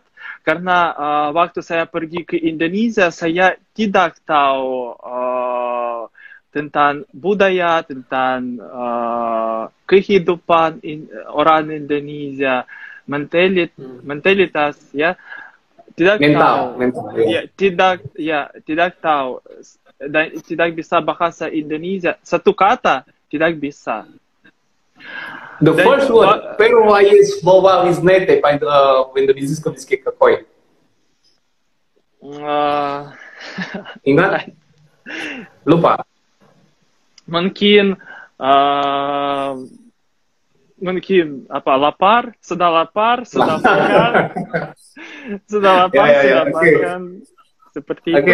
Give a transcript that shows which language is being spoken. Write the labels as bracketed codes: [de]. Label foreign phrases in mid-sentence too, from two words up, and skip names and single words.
[id] karena waktu saya pergi ke Indonesia saya tidak tahu tentang budaya, tentang kehidupan orang Indonesia, mentalitas, ya, tidak tahu, tidak tahu dan tidak bisa bahasa Indonesia, satu kata tidak bisa. [en] The first word, [ru] первое слово вы знаете в индонезийском языке какой? [id] Ingat? Lupa. Mungkin apa, lapar, sudah lapar, sudah makan, sudah lapar, sudah makan, seperti itu.